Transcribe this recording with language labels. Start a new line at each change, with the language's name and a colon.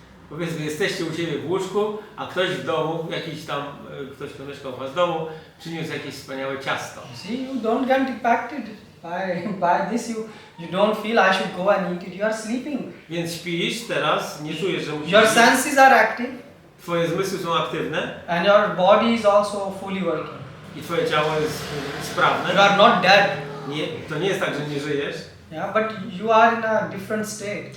Polish: Powiedzmy, jesteście u siebie w łóżku, a ktoś w domu, ktoś, kto mieszkał u was w domu, przyniósł jakieś wspaniałe ciasto.
English: See, you don't get impacted. By this you don't feel I should go and eat it. You are sleeping.
Polish: Więc śpisz teraz, nie czujesz, że musisz
English: Your
Polish: iść.
English: senses are active
Polish: Twoje zmysły są aktywne
English: and your body is also fully working.
Polish: i twoje ciało jest sprawne.
English: You are not dead.
Polish: To nie jest tak, że nie żyjesz,
English: Yeah, but you are in a different state.